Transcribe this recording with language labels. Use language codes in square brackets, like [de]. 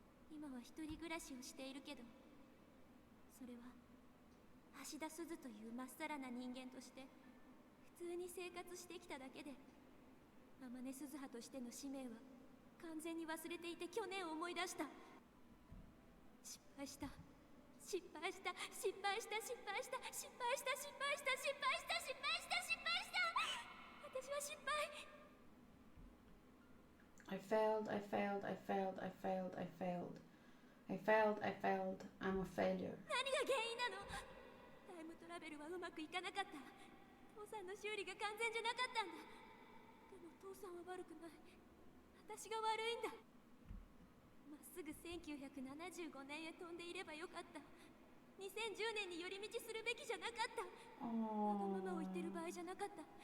[ja] 今は一人暮らしをしているけどそれは橋田鈴というまっさらな人間として普通に生活してきただけで天音鈴葉としての使命は完全に忘れていて去年思い出した。失敗した失敗した失敗した失敗した失敗した失敗した失敗した失敗した失敗した私は失敗。 [en] I failed, I failed, I failed, I failed, I failed. I failed, I failed, I'm a failure. [ja] 何が原因なの。タイムトラベルはうまくいかなかった。父さんの修理が完全じゃなかったんだ。でも父さんは悪くない。私が悪いんだ。まっすぐ1975年へ飛んでいればよかった。 2010年に寄り道するべきじゃなかった。わがままを言ってる場合じゃなかった。